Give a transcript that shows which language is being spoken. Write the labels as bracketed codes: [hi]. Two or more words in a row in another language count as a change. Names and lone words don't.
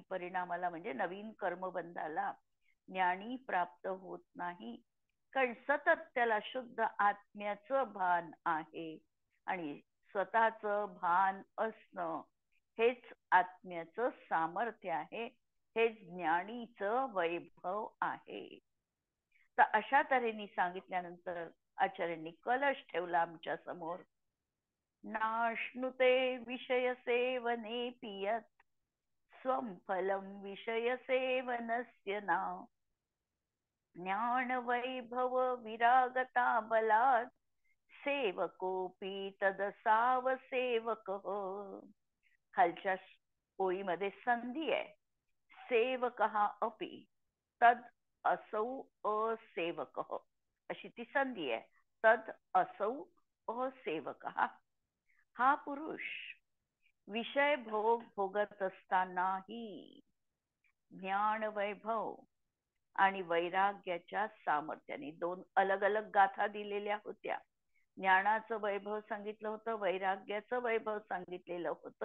[mr] परिणामाला म्हणजे नवीन कर्मबंधाला ज्ञानी प्राप्त होत नाही, कारण सतत त्याला शुद्ध आत्म्याचं भान आहे आणि स्वतःचं भान असणं हेच आत्म्याचं सामर्थ्य आहे, हेच ज्ञानीचं वैभव आहे। तर अशा तऱ्हेने सांगितल्यानंतर आचार्यांनी कलश ठेवला आमच्या समोर। [sa] नाश्नुते विषय सेवने पियत स्वं फलं विषय सेवनस्य ना ज्ञान वैभव विरागता बलात् सेवकोपी तदसाव सेवक। [mr] खालच्या ओळीमध्ये संधी आहे, [sa] सेवक अपि तद असौ असेवक, [mr] अशी ती संधी आहे, [sa] तद असौ असेवक। [mr] हा पुरुष विषय भोग भोगत असतानाही ज्ञान वैभव आणि वैराग्याच्या सामर्थ्याने, दोन अलग अलग गाथा दिलेल्या होत्या. ज्ञानाचं वैभव सांगितलं होतं, वैराग्याचं वैभव सांगितलेलं होतं.